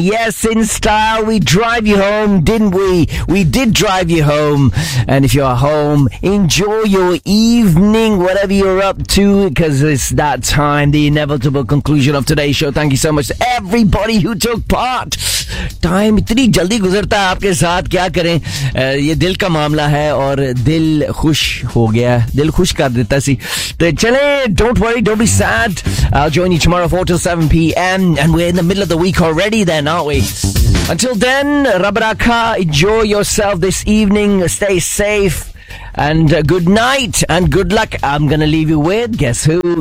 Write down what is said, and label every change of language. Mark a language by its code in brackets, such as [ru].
[en] Yes, in style, we drive you home, didn't we? We did drive you home. And if you're home, enjoy your evening, whatever you're up to, because it's that time, the inevitable conclusion of today's show. Thank you so much to everybody who took part. [hi] Time इतनी जल्दी गुजरता है आपके साथ, क्या करें. ये दिल का मामला है और दिल खुश हो गया, दिल खुश कर देता सी. तो चले, [en] Don't worry, don't be sad. I'll join you tomorrow 4 till 7 p.m. And we're in the middle of the week already then, aren't we? Until then, [pa] rab rakha, [en] enjoy yourself this evening, stay safe. And good night and good luck. I'm gonna leave you with, guess who?